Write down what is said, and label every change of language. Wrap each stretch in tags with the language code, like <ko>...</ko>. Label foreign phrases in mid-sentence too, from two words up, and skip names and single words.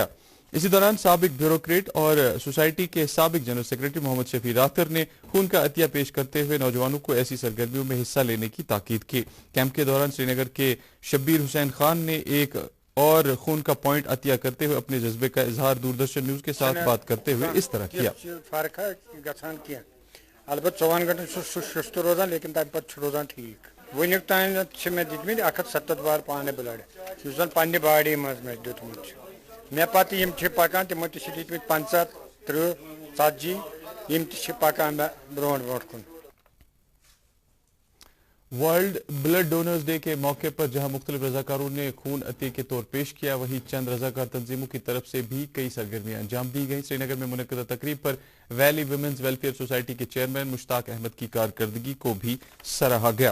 <ur>اسی دوران سابق بیوروکریٹ اور سوسائٹی کے سابق جنرل سیکرٹری محمد شفیع راتر نے خون کا عطیہ پیش کرتے ہوئے نوجوانوں کو ایسی سرگرمیوں میں حصہ لینے کی تاکید کی۔ کیمپ کے دوران سری نگر کے شبیر حسین خان نے ایک اور خون کا پوائنٹ عطیہ کرتے ہوئے اپنے جذبے کا اظہار دوردرشن نیوز کے ساتھ بات کرتے ہوئے اس طرح کیا۔</ur> <ks>البتہ 24 گھنٹے سست روزان لیکن تمہ پتہ روزان ٹھیک۔ ونیک تام مے دتمت 170 بار پانے بلڈ اس زن پنہ باڈی مز مے دیتمت مے پتہ یم پکان تمو تہ دتمت 50 30 40 یم تہ پکان مے برونٹ برونٹ کن۔</ks> <ur>ورلڈ بلڈ ڈونرز ڈے کے موقع پر جہاں مختلف رضاکاروں نے خون عطیہ کے طور پیش کیا، وہیں چند رضاکار تنظیموں کی طرف سے بھی کئی سرگرمیاں انجام دی گئیں۔ سری نگر میں منعقدہ تقریب پر ویلی ویمنز ویلفیئر سوسائٹی کے چیئرمین مشتاق احمد کی کارکردگی کو بھی سراہا گیا۔</ur>